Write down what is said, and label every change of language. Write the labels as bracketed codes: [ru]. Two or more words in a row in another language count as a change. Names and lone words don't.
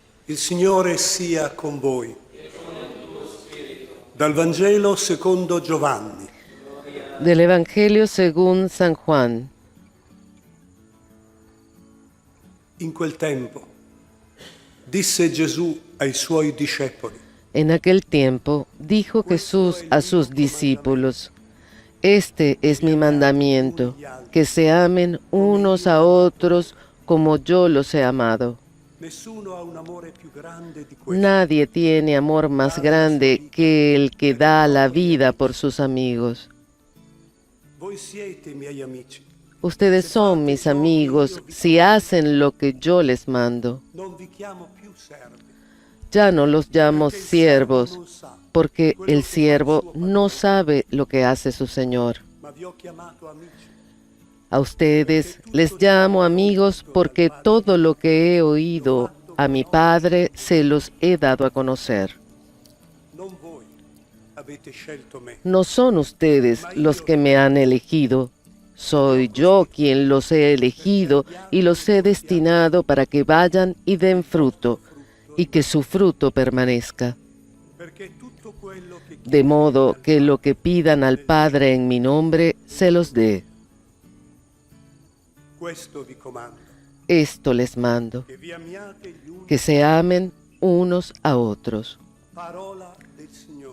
[it] Il Signore sia con voi. Dal Vangelo secondo Giovanni. [es] Del Evangelio según San Juan. [it] In quel tempo disse Gesù ai suoi discepoli: [es] En aquel tiempo dijo Jesús a sus discípulos: Este es mi mandamiento, que se amen unos a otros como yo los he amado. [it] nessuno ha un amore più grande di questo. [es] Nadie tiene amor más grande que el que da la vida por sus amigos. [it] Voi siete miei amici. [es] Ustedes son mis amigos si hacen lo que yo les mando. [it] Non vi chiamo più servi, [es] Ya no los llamo [it] perché il servo [es] siervos, [it] non sa [es] porque [it] quello [es] el [it] che fa [es] siervo [it] il suo padrone, [es] no sabe lo que hace su Señor. [it] ma vi ho chiamato amici. [es] A ustedes les llamo amigos porque todo lo que he oído a mi Padre se los he dado a conocer. [it] Non voi avete scelto me, [es] No son ustedes los que me han elegido, soy yo quien los he elegido y los he destinado para que vayan y den fruto, y que su fruto permanezca. [it] perché tutto quello che [es] De modo que lo que pidan al Padre en mi nombre se los dé. [it] questo vi comando, [es] Esto les mando, [it] che vi amiate gli uni. [es] que se amen unos a otros. [it] Parola del Signore.